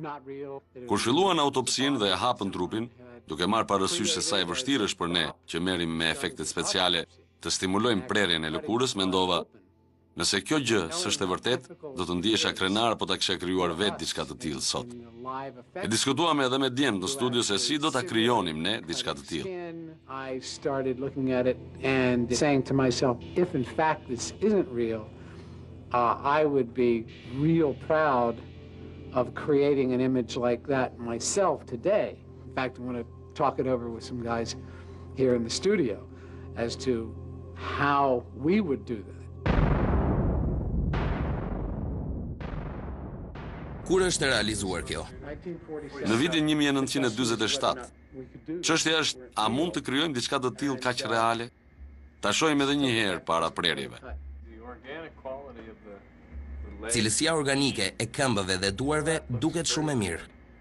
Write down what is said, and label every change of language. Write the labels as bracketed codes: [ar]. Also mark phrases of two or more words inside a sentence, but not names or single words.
[sq] Kur filluan autopsinë dhe e hapën trupin, duke marrë parasysh se sa e vështirë është për ne që merrim me efektet speciale të stimulojmë prerjen e lëkurës, mendova, nëse kjo gjë s'është e vërtet, do të ndihesha krenar apo ta kisha krijuar vetë diçka të tillë sot. E diskutuam edhe me Djen në studio se si do ta krijonim ne diçka të tillë. [en] I started looking at it and saying to myself, if in fact this isn't real, I would be real proud of creating an image like that myself today. In fact, I want to talk it over with some guys here in the studio as to how we would do that. [sq] Kur është realizuar kjo? Në vitin 1947. Çështja është, a mund të krijojmë diçka të tillë kaq reale? Ta shohim edhe një herë para prerjeve. Cilësia organike e këmbëve dhe duarve duket shumë e mirë.